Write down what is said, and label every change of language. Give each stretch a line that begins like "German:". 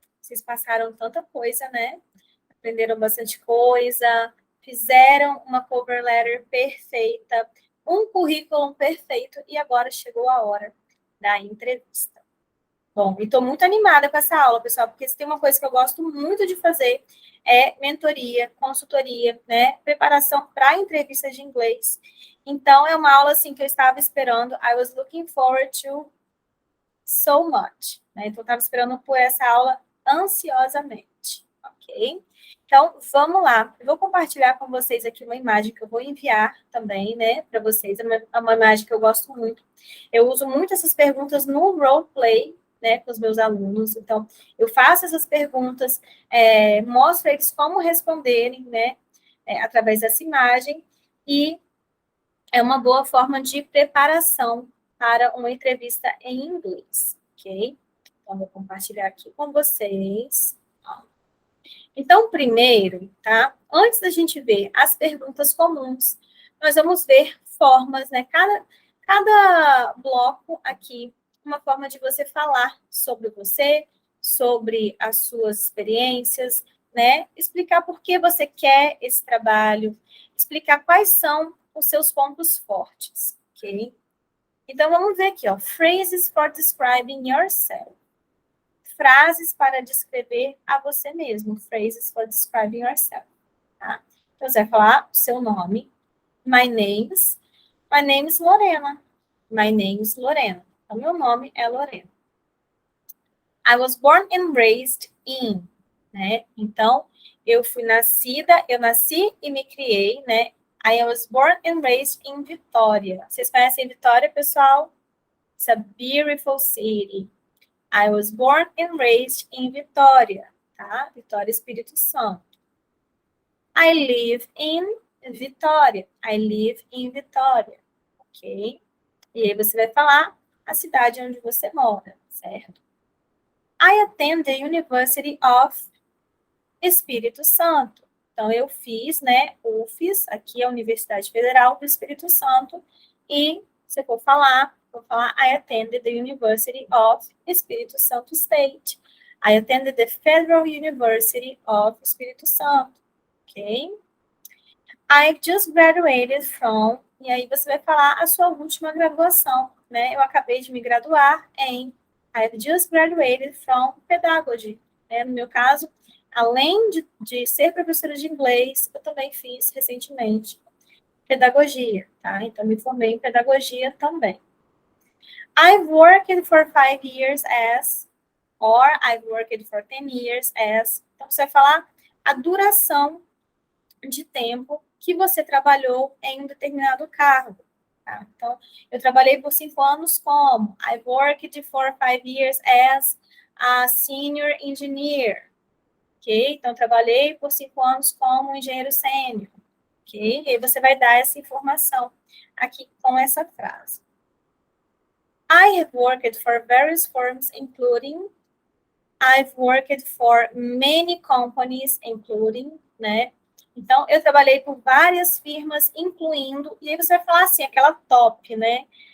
Portuguese: Vocês passaram tanta coisa, né? Aprenderam bastante coisa, fizeram uma cover letter perfeita, um currículo perfeito e agora chegou a hora da entrevista. Bom, e estou muito animada com essa aula, pessoal, porque se tem uma coisa que eu gosto muito de fazer é mentoria, consultoria, né? Preparação para entrevistas de inglês. Então, é uma aula assim que eu estava esperando.
English: I was looking forward to so much.
Portuguese: Né? Então, eu estava esperando por essa aula ansiosamente, ok? Então, vamos lá. Eu vou compartilhar com vocês aqui uma imagem que eu vou enviar também, né, para vocês. É uma imagem que eu gosto muito. Eu uso muito essas perguntas no roleplay, né, com os meus alunos. Então, eu faço essas perguntas, mostro a eles como responderem, né, através dessa imagem, e é uma boa forma de preparação para uma entrevista em inglês, ok? Então, vou compartilhar aqui com vocês. Então, primeiro, tá? Antes da gente ver as perguntas comuns, nós vamos ver formas, né? Cada bloco aqui, uma forma de você falar sobre você, sobre as suas experiências, né? Explicar por que você quer esse trabalho, explicar quais são os seus pontos fortes, ok? Então, vamos ver aqui, ó.
English: Phrases for describing yourself.
Portuguese: Frases para descrever a você mesmo.
English: Phrases for describing yourself.
Portuguese: Tá? Então, você vai falar o seu nome.
English: My name is Lorena. My name is Lorena.
Portuguese: Então, meu nome é Lorena.
English: I was born and raised in.
Portuguese: Né? Então, eu nasci e me criei, né?
English: I was born and raised in Vitória.
Portuguese: Vocês conhecem Vitória, pessoal?
English: It's a beautiful city. I was born and raised in Vitória, tá? Vitória, Espírito Santo. I live in Vitória. I live in Vitória,
Portuguese: ok? E aí você vai falar a cidade onde você mora, certo?
English: I attend the University of Espírito Santo.
Portuguese: Então, eu fiz, né, UFES, aqui é a Universidade Federal do Espírito Santo, e se for falar, vou falar
English: I attended the University of Espírito Santo State. I attended the Federal University of Espírito Santo, ok? I just graduated from,
Portuguese: e aí você vai falar a sua última graduação, né? Eu acabei de me graduar em,
English: I've just graduated from Pedagogy.
Portuguese: Né? No meu caso, além de ser professora de inglês, eu também fiz recentemente pedagogia, tá? Então, me formei em pedagogia também.
English: I've worked for 5 years as, or I've worked for 10 years as.
Portuguese: Então, você vai falar a duração de tempo que você trabalhou em um determinado cargo. Tá? Então, eu trabalhei por 5 anos como
English: I worked for 5 years as a senior engineer. Ok?
Portuguese: Então, trabalhei por 5 anos como engenheiro sênior. Ok? E aí você vai dar essa informação aqui com essa frase.
English: I have worked for various firms, including I've worked for many companies, including, né?
Portuguese: Então, eu trabalhei por várias firmas, incluindo, e aí você vai falar assim, aquela top, né?